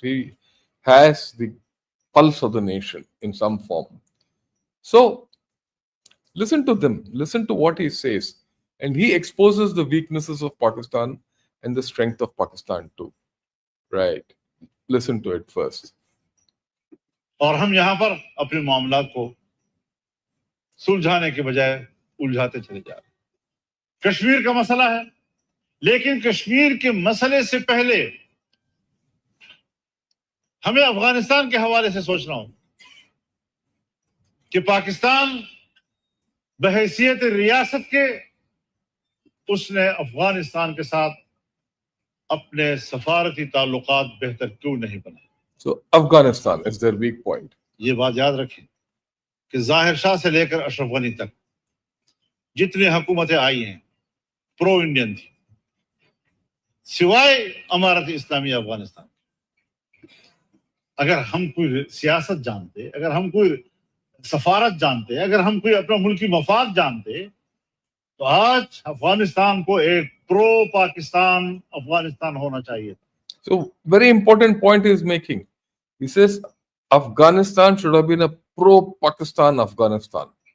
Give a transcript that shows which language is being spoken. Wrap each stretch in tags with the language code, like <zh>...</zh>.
<en>He has the pulse of the nation in some form. So listen to them, listen to what he says, and he exposes the weaknesses of Pakistan and the strength of Pakistan too. Right? Listen to it first.</en> <hi>और हम यहाँ पर अपने मामलात को सुलझाने के बजाय उलझाते चले जा रहे हैं। कश्मीर का मसला है, लेकिन कश्मीर के मसले से पहले हमें अफगानिस्तान के हवाले से सोचना हो कि पाकिस्तान बहैसियत रियासत के उसने अफगानिस्तान के साथ अपने सफारती ताल्लुकात बेहतर क्यों नहीं बनाए।</hi> <en>So Afghanistan is their weak point.</en> <hi>ये बात याद रखें कि जाहिर शाह से लेकर अशरफ गनी तक जितनी हुकूमतें आई हैं प्रो इंडियन थी, सिवाय अमारत इस्लामी अफगानिस्तान। अगर हम कोई सियासत जानते, अगर हम कोई सफारत जानते, अगर हम कोई अपना मुल्की मफाद जानते, तो आज अफगानिस्तान को एक प्रो पाकिस्तान अफगानिस्तान होना चाहिए।</hi> <en>So very important point he is making. He says Afghanistan should have been a pro-Pakistan Afghanistan.</en>